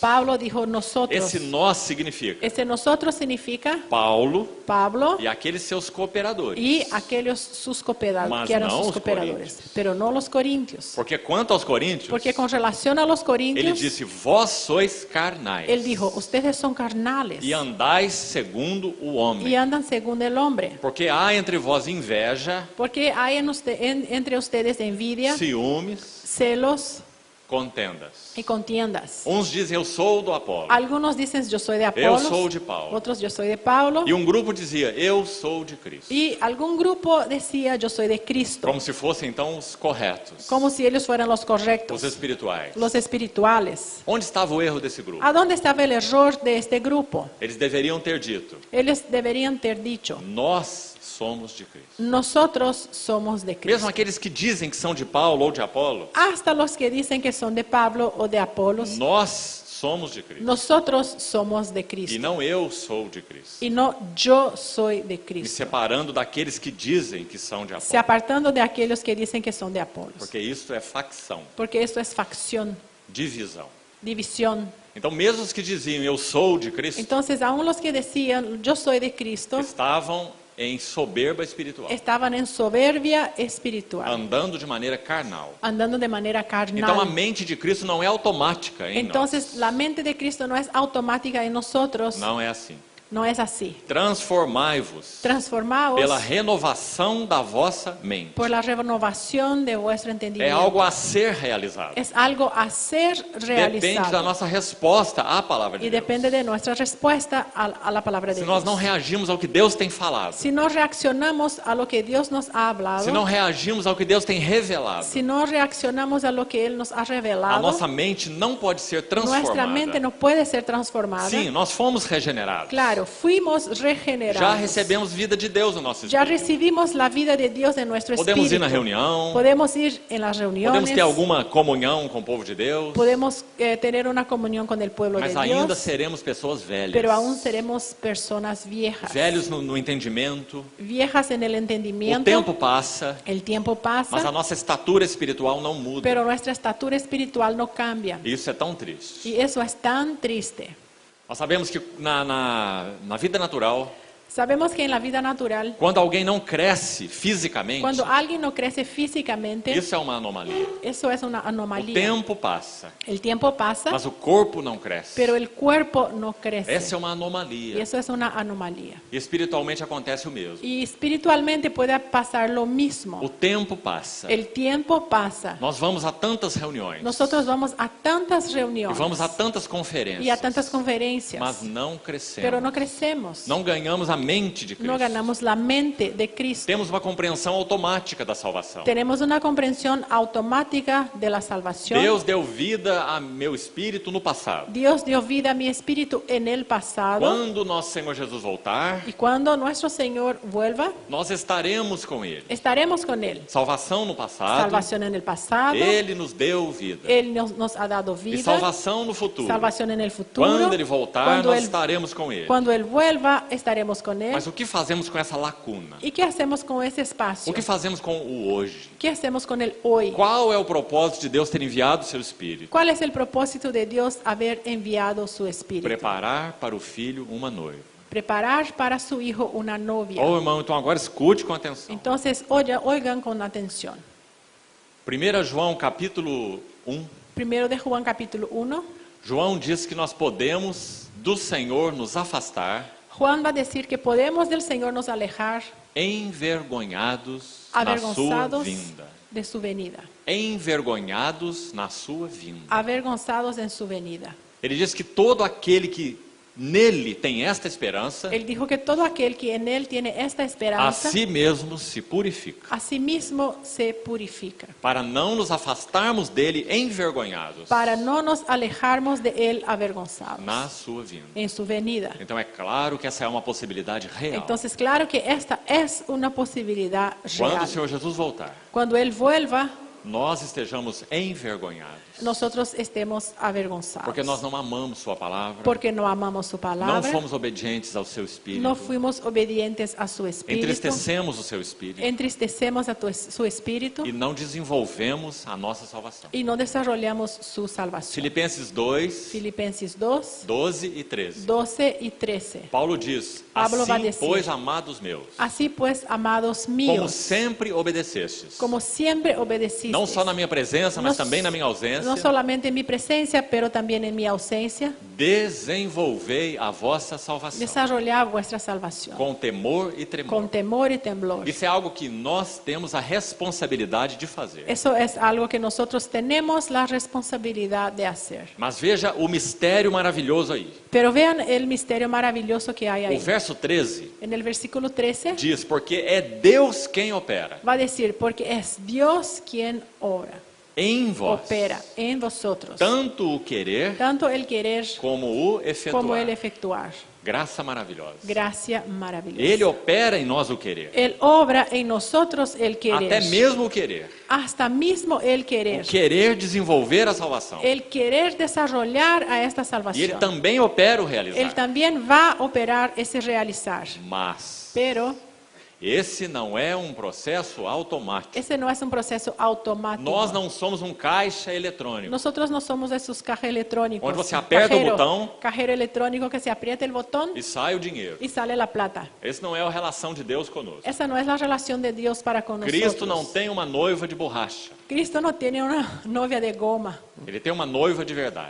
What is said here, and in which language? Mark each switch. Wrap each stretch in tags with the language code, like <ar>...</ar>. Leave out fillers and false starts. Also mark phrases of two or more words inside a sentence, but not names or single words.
<es>Pablo dijo nosotros.</es> <pt>Esse nós significa</pt> <es>Ese nosotros significa</es> <pt>Paulo</pt> <es>Pablo</es> <pt>e aqueles seus cooperadores.</pt> <es>y aquellos sus cooperadores,</es> <pt>Mas</pt> <es>que eran</es> <pt>não</pt> <es>sus</es> <pt>os</pt> <es>cooperadores,</es> <pt>coríntios.</pt> <es>pero no los corintios.</es> <pt>Porque quanto aos coríntios,</pt> <es>Porque con relación a los</es> <pt>ele</pt> <es>corintios,</es> <pt>disse: Vós sois carnais</pt> <es>él dijo, ustedes son carnales</es> <pt>e andais segundo o</pt> <es>y</es> <pt>homem.</pt> <es>andan según el hombre.</es> <pt>Porque há entre vós inveja,</pt> <es>Porque hay entre ustedes envidia,</es> <pt>ciúmes,</pt> <es>celos</es> <pt>contendas.</pt> <es>y contiendas.</es> <pt>Uns dizem: Eu sou do Apolo.</pt> <es>Algunos dicen yo soy de</es> <pt>Eu</pt> <es>Apolos,</es> <pt>sou de Paulo.</pt> <es>otros yo soy de Pablo,</es> <pt>E um grupo dizia: Eu sou de Cristo.</pt> <es>y algún grupo decía yo soy de Cristo,</es> <pt>Como se fossem então os corretos,</pt> <es>como si ellos fueran los</es> <pt>os</pt> <es>correctos,</es> <pt>espirituais.</pt> <es>los espirituales.</es> <pt>Onde estava o erro desse grupo?</pt> <es>¿A dónde estaba el error de este grupo?</es> <pt>Eles deveriam ter dito:</pt> <es>Ellos deberían ter dicho,</es> <pt>Nós somos de Cristo.</pt> <es>nosotros somos de Cristo.</es> <pt>Mesmo aqueles que dizem que são de Paulo ou de Apolo,</pt> <es>Hasta los que dicen que son de Pablo o de Apolos,</es> <pt>nós somos de Cristo.</pt> <es>nosotros somos de</es> <pt>E</pt> <es>Cristo.</es> <pt>não eu sou de Cristo.</pt> <es>Y no yo soy de</es> <pt>Me</pt> <es>Cristo.</es> <pt>separando daqueles que dizem que são de</pt> <es>Se</es> <pt>Apolo.</pt> <es>apartando de aquellos que dicen que son de Apolos.</es> <pt>Porque isso é facção,</pt> <es>Porque esto es facción,</es> <pt>divisão.</pt> <es>división.</es> <pt>Então, mesmo os que diziam eu sou de Cristo,</pt> <es>Entonces, aún los que decían yo soy de Cristo,</es> <pt>estavam em soberba espiritual,</pt> <es>estaban en soberbia espiritual,</es> <pt>andando de maneira carnal.</pt> <es>andando de manera</es> <pt>Então, a</pt> <es>carnal.</es> <pt>mente de Cristo não é automática em</pt> <es>Entonces,</es> <pt>nós.</pt> <es>la mente de Cristo no es automática en nosotros,</es> <pt>Não é assim.</pt> <es>no es así.</es> <pt>Transformai-vos</pt> <es>Transformaos</es> <pt>pela renovação da vossa mente.</pt> <es>por la renovación de vuestro</es> <pt>É</pt> <es>entendimiento.</es> <pt>algo a ser realizado.</pt> <es>Es algo a ser</es> <pt>Depende da</pt> <es>realizado.</es> <pt>nossa resposta à palavra de</pt> <es>Y</es> <pt>Deus.</pt> <es>depende de nuestra respuesta a la palabra de</es> <pt>Se nós não</pt> <es>Dios.</es> <pt>reagimos ao que Deus tem falado,</pt> <es>Si no reaccionamos a lo que Dios nos ha hablado,</es> <pt>se não reagimos ao que Deus tem revelado,</pt> <es>si no reaccionamos a lo que Él nos ha a revelado,</es> <pt>nossa mente não pode ser</pt> <es>nuestra mente</es> <pt>transformada.</pt> <es>no puede ser transformada.</es> <pt>Sim, nós fomos regenerados.</pt> <es>Claro, claro, fuimos</es> <pt>já</pt> <es>regenerados.</es> <pt>recebemos vida de Deus no nosso</pt> <es>Ya</es> <pt>espírito.</pt> <es>recibimos la vida de Dios en nuestro</es> <pt>Podemos ir</pt> <es>espíritu.</es> <pt>na reunião,</pt> <es>Podemos ir en las reuniones.</es> <pt>podemos ter alguma comunhão com o povo de Deus,</pt> <es>Podemos tener una comunión con el pueblo</es> <pt>mas</pt> <es>de</es> <pt>ainda</pt> <es>Dios.</es> <pt>seremos pessoas velhas.</pt> <es>Pero aún seremos personas viejas.</es> <pt>Velhos no entendimento.</pt> <es>Viejas en el</es> <pt>O</pt> <es>entendimiento.</es> <pt>tempo passa,</pt> <es>El tiempo</es> <pt>mas a</pt> <es>pasa.</es> <pt>nossa estatura espiritual não muda.</pt> <es>Pero nuestra estatura espiritual no cambia.</es> <pt>E isso é tão triste.</pt> <es>Y eso es tan triste.</es> <pt>Nós sabemos que na vida natural,</pt> <es>Sabemos que en la vida natural,</es> <pt>quando alguém não cresce fisicamente,</pt> <es>cuando alguien no crece físicamente,</es> <pt>isso é uma anomalia.</pt> <es>eso es una</es> <pt>O</pt> <es>anomalía.</es> <pt>tempo passa,</pt> <es>El tiempo pasa,</es> <pt>mas o corpo não cresce.</pt> <es>pero el cuerpo no crece.</es> <pt>Essa é uma</pt> <es>Y</es> <pt>anomalia.</pt> <es>eso es una anomalía.</es> <pt>E espiritualmente acontece o mesmo.</pt> <es>Y espiritualmente puede pasar lo mismo.</es> <pt>O tempo passa.</pt> <es>El tiempo pasa.</es> <pt>Nós vamos a tantas reuniões.</pt> <es>Nosotros vamos a tantas</es> <pt>E</pt> <es>reuniones</es> <pt>vamos a tantas</pt> <es>y a</es> <pt>conferências.</pt> <es>tantas conferencias,</es> <pt>Mas não crescemos.</pt> <es>pero no crecemos.</es> <pt>Não ganhamos a mente de</pt> <es>No</es> <pt>Cristo.</pt> <es>ganamos la mente de Cristo.</es> <pt>Temos uma compreensão automática da salvação.</pt> <es>Tenemos una comprensión automática de la salvación.</es> <pt>Deus deu vida a meu espírito no passado.</pt> <es>Dios dio vida a mi espíritu en el pasado.</es> <pt>Quando nosso Senhor Jesus voltar,</pt> <es>Y cuando nuestro Señor vuelva,</es> <pt>nós estaremos com Ele.</pt> <es>estaremos con Él.</es> <pt>Salvação no passado,</pt> <es>Salvación en el pasado.</es> <pt>Ele nos deu vida.</pt> <es>Él nos ha dado</es> <pt>E</pt> <es>vida.</es> <pt>salvação no futuro.</pt> <es>Salvación en el futuro.</es> <pt>Quando Ele voltar,</pt> <es>Cuando</es> <pt>nós</pt> <es>él,</es> <pt>estaremos com Ele.</pt> <es>cuando Él vuelva, estaremos con Él.</es> <pt>Mas o que fazemos com essa lacuna?</pt> <es>¿Y qué hacemos con ese espacio?</es> <pt>O que fazemos com o hoje?</pt> <es>¿Qué hacemos con el hoy?</es> <pt>Qual é o propósito de Deus ter enviado o seu Espírito?</pt> <es>¿Cuál es el propósito de Dios haber enviado su Espíritu?</es> <pt>Preparar para o Filho uma noiva.</pt> <es>Preparar para su hijo una novia.</es> <pt>Ô irmão, então agora escute com atenção.</pt> <es>Entonces, oigan con atención.</es> <pt>1 João capítulo 1.</pt> <es>Primero de Juan capítulo 1.</es> <pt>João diz que nós podemos do Senhor nos afastar,</pt> <es>Juan va a decir que podemos del Señor nos alejar</es> <pt>envergonhados na sua</pt> <es>avergonzados</es> <pt>vinda.</pt> <es>de su venida.</es> <pt>Envergonhados na sua vinda.</pt> <es>Avergonzados en su venida.</es> <pt>Ele diz que todo aquele que nele tem esta esperança,</pt> <es>Él dijo que todo aquel que en él tiene esta a esperanza,</es> <pt>si mesmo se purifica,</pt> <es>a sí mismo se purifica,</es> <pt>para não nos afastarmos dele envergonhados</pt> <es>para no nos alejarnos de él avergonzados</es> <pt>na sua vinda.</pt> <es>en su venida.</es> <pt>Então é claro que essa é uma possibilidade real.</pt> <es>Entonces, claro que esta es una posibilidad</es> <pt>Quando o</pt> <es>real.</es> <pt>Senhor Jesus voltar,</pt> <es>Cuando Él vuelva,</es> <pt>nós estejamos envergonhados,</pt> <es>nosotros estemos avergonzados.</es> <pt>porque nós não amamos sua palavra,</pt> <es>Porque no amamos su</es> <pt>não</pt> <es>palabra,</es> <pt>fomos obedientes ao seu Espírito,</pt> <es>no fuimos obedientes a su espíritu,</es> <pt>entristecemos o seu Espírito</pt> <es>entristecemos a su espíritu</es> <pt>e não desenvolvemos a nossa salvação.</pt> <es>y no desarrollamos su salvación.</es> <pt>Filipenses 2,</pt> <es>Filipenses 2,</es> <pt>12 e 13.</pt> <es>12 y 13.</es> <pt>Paulo diz,</pt> <es>Pablo vai</es> <pt>assim,</pt> <es>dizer,</es> <pt>pois, amados meus,</pt> <es>Así pues, amados</es> <pt>como</pt> <es>míos,</es> <pt>sempre obedecestes,</pt> <es>como siempre obedecisteis,</es> <pt>não só na minha presença, mas</pt> <es>no-</es> <pt>também na minha ausência,</pt> <es>no solamente en mi presencia, pero también en mi ausencia,</es> <pt>desenvolvei a vossa salvação</pt> <es>desarrollar vuestra salvación</es> <pt>com temor e tremor.</pt> <es>con temor y temblor.</es> <pt>Isso é algo que nós temos a responsabilidade de fazer.</pt> <es>Eso es algo que nosotros tenemos la responsabilidad de hacer.</es> <pt>Mas veja o mistério maravilhoso aí.</pt> <es>Pero vean el misterio maravilloso que hay</es> <pt>O</pt> <es>ahí.</es> <pt>verso 13</pt> <es>En el versículo 13</es> <pt>diz, porque é Deus quem opera</pt> <es>va a decir, porque es Dios quien obra,</es> <pt>em vós,</pt> <es>opera en vosotros,</es> <pt>tanto o querer</pt> <es>tanto el querer</es> <pt>como o efetuar.</pt> <es>como el efectuar.</es> <pt>Graça maravilhosa.</pt> <es>Gracia maravillosa.</es> <pt>Ele opera em nós o querer.</pt> <es>Él obra en nosotros el querer.</es> <pt>Até mesmo o querer.</pt> <es>Hasta mismo el querer.</es> <pt>O querer desenvolver a salvação.</pt> <es>El querer desarrollar a esta</es> <pt>E ele</pt> <es>salvación.</es> <pt>também opera o</pt> <es>Él</es> <pt>realizar.</pt> <es>también va a operar ese realizar.</es> <pt>Mas</pt> <es>Pero</es> <pt>esse não é um processo automático.</pt> <es>ese no es un proceso automático.</es> <pt>Nós não somos um caixa eletrônico.</pt> <es>Nosotros no somos esos cajeros electrónicos.</es> <pt>Onde você aperta o botão</pt> <es>Cajero electrónico que se aprieta el botón</es> <pt>e sai o dinheiro.</pt> <es>y sale la plata.</es> <pt>Essa não é a relação de Deus conosco.</pt> <es>Esa no es la relación de Dios para con</es> <pt>Cristo</pt> <es>nosotros.</es> <pt>não tem uma noiva de borracha.</pt> <es>Cristo no tiene una novia de goma.</es> <pt>Ele tem uma noiva de verdade.</pt>